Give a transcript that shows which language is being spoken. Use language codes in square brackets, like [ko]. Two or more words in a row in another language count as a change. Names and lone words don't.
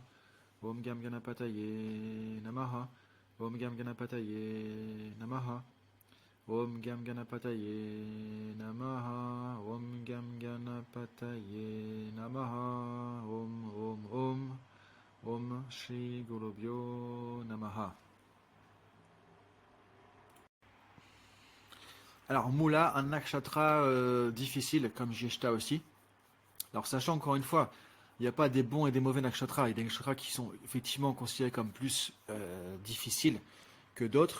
[sa] ॐ गं गणपतये नमः. ॐ गं गणपतये नमः. ॐ गं गणपतये नमः. ॐ गं गणपतये नमः. Om. ॐ श्री गुरुभ्यो नमः. [fr] Alors, Mula, un nakshatra difficile, comme Jyeshta aussi. Alors, sachant encore une fois, il n'y a pas des bons et des mauvais nakshatras. Il y a des nakshatras qui sont effectivement considérés comme plus difficiles que d'autres.